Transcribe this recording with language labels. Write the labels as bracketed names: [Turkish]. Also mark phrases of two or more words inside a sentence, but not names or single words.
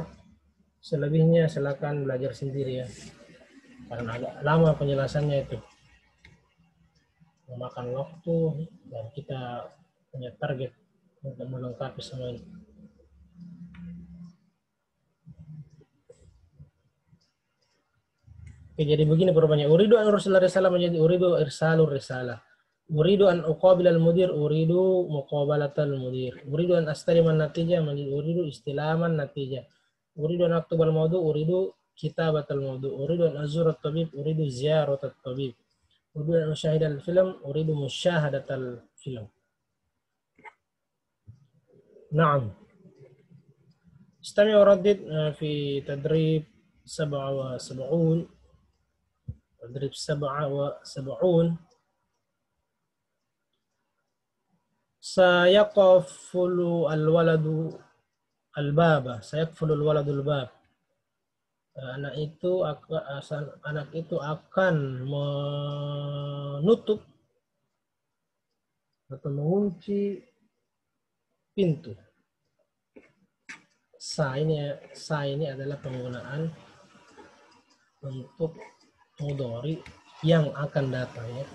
[Indonesian] Selebihnya silakan belajar sendiri ya. Karena agak lama penjelasannya itu. Memakan waktu dan kita punya target untuk melengkapi semua ini. Oke, jadi begini perubahannya. [Arabic] أريد أن أرسل الرسالة menjadi أريد إرسال الرسالة. أريد أن أقابل المدير، أريد مقابلة المدير. أريد أن أستلم النتيجة menjadi أريد استلام النتيجة. أريد أن أكتب الموضوع، أريد كتابة الموضوع. أريد أن أزور الطبيب، أريد زيارة الطبيب. أريد أن أشاهد الفيلم، أريد مشاهدة الفيلم. Naam. استمع وردد في تدريب 77. تدريب 77. سيقفل الولد الباب. سيقفل الولد الباب. [Indonesian] Anak itu akan menutup atau mengunci pintu. Sa ini adalah penggunaan untuk mudhari yang akan datang ya.